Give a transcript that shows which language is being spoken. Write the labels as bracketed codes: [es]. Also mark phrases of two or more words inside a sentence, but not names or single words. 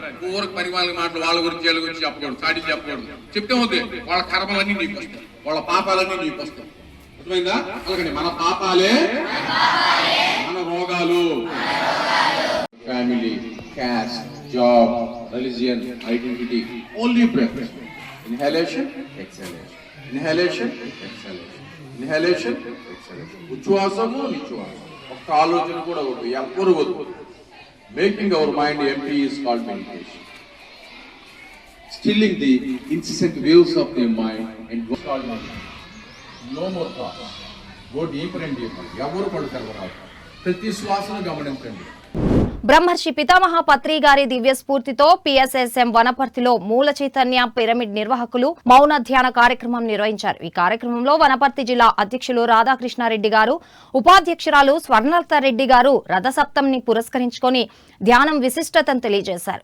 [te] ఊరికి పని వాళ్ళకి మాటలు వాళ్ళ గురించి వీళ్ళ గురించి చెప్పకూడదు, చాటి చెప్పకూడదు. చెప్తే ఉంది వాళ్ళ కర్మలన్నీ నీకు వస్తాయి, వాళ్ళ పాపాలన్నీ నీకు వస్తాయి. అర్థమైందా? అలాగండి, మన పాపాలే మన రోగాలు. [en] Family, caste, job, religion, identity, only breath. Inhalation, exhalation. Inhalation, exhalation. Inhalation, exhalation. [te] ఉచ్ఛ్వాసము, నిశ్వాసము. ఒక్క ఆలోచన కూడా వద్దు, ఎవ్వరు వద్దు. [en] Making our mind empty is called meditation. Stilling the incessant waves of the mind and go called meditation. No more thoughts. Go deeper and deeper. [te] ఎవరు పడతారు రావు. ప్రతి శ్వాసను గమనించండి. బ్రహ్మర్షి పితామహ పత్రి గారి దివ్య స్ఫూర్తితో పిఎస్ఎస్ఎం వనపర్తిలో మూల చైతన్య పిరమిడ్ నిర్వాహకులు మౌన ధ్యాన కార్యక్రమం నిర్వహించారు. ఈ కార్యక్రమంలో వనపర్తి జిల్లా అధ్యక్షులు రాధాకృష్ణారెడ్డి గారు, ఉపాధ్యక్షురాలు స్వర్ణలత రెడ్డి గారు రథసప్తంని పురస్కరించుకొని ధ్యానం విశిష్టతను తెలియజేశారు.